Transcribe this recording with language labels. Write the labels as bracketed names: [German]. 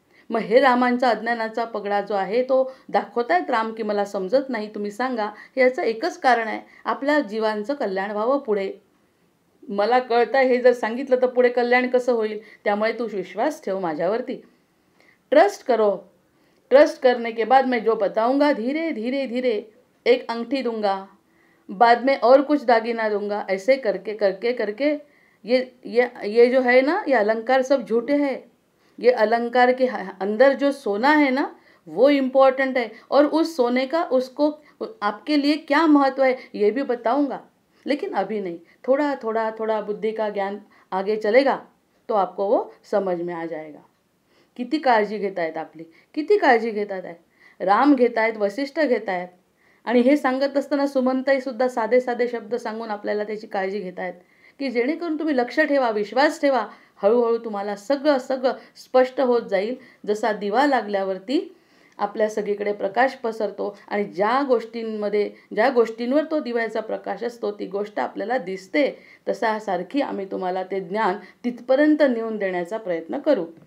[Marathi] मग हे रामांचा अज्ञानाचा पगडा जो आहे तो दाखवतायत राम की मला समजत नाही, तुम्ही सांगा. याचं एकच कारण आहे, आपल्या जीवांचं कल्याण व्हावं पुढे. मला कळतं हे जर सांगितलं तर पुढे कल्याण कसं होईल. त्यामुळे तू विश्वास ठेव माझ्यावरती, [Hindi] ट्रस्ट करो. ट्रस्ट करने के बाद मैं जो बताऊंगा धीरे धीरे धीरे एक अंगठी दूंगा, बाद में और कुछ दागिना दूंगा. ऐसे करके करके करके ये जो है ना, ये अलंकार सब झूठे हैं. ये अलंकार के अंदर जो सोना है ना वो इम्पोर्टेंट है, और उस सोने का उसको आपके लिए क्या महत्व है ये भी बताऊंगा. लेकिन अभी नहीं, थोड़ा थोड़ा थोड़ा बुद्धि का ज्ञान आगे चलेगा तो आपको वो समझ में आ जाएगा. [Marathi] किती काळजी घेत आहेत आपली, किती काळजी घेतात आहेत. राम घेत आहेत, वसिष्ठ घेत आहेत. आणि हे सांगत असताना सुमनताई सुद्धा साधे साधे शब्द सांगून आपल्याला त्याची काळजी घेत आहेत की जेणेकरून तुम्ही लक्ष ठेवा, विश्वास ठेवा. हळूहळू तुम्हाला सगळं सगळं स्पष्ट होत जाईल. जसा दिवा लागल्यावरती आपल्या सगळीकडे प्रकाश पसरतो आणि ज्या गोष्टींवर तो दिव्याचा प्रकाश असतो ती गोष्ट आपल्याला दिसते, तसा सारखी आम्ही तुम्हाला ते ज्ञान तिथपर्यंत नेऊन देण्याचा प्रयत्न करू.